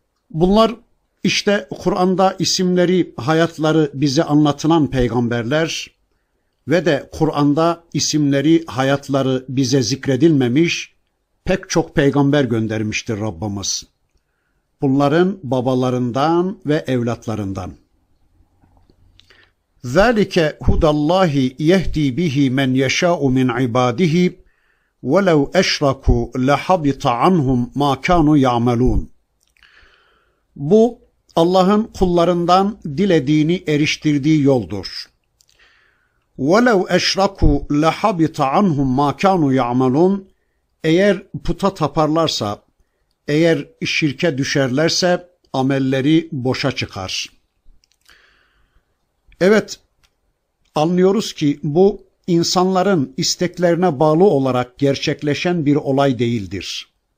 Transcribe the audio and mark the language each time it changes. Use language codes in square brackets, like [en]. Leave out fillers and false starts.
[tr] Bunlar işte Kur'an'da isimleri, hayatları bize anlatılan peygamberler ve de Kur'an'da isimleri, hayatları bize zikredilmemiş pek çok peygamber göndermiştir Rabbimiz. Bunların babalarından ve evlatlarından. [ar] ذَلِكَ هُدَى اللّٰهِ يَهْد۪ي بِه۪ مَنْ يَشَاءُ مِنْ عِبَادِه۪ وَلَوْ اَشْرَكُوا لَحَبِطَ عَنْهُمْ مَا كَانُوا يَعْمَلُونَ [tr] Bu Allah'ın kullarından dilediğini eriştirdiği yoldur. [ar] وَلَوْ اَشْرَكُوا لَحَبِطَ عَنْهُمْ مَا كَانُوا يَعْمَلُونَ [tr] Eğer puta taparlarsa, eğer şirke düşerlerse amelleri boşa çıkar. Evet, anlıyoruz ki bu insanların isteklerine bağlı olarak gerçekleşen bir olay değildir.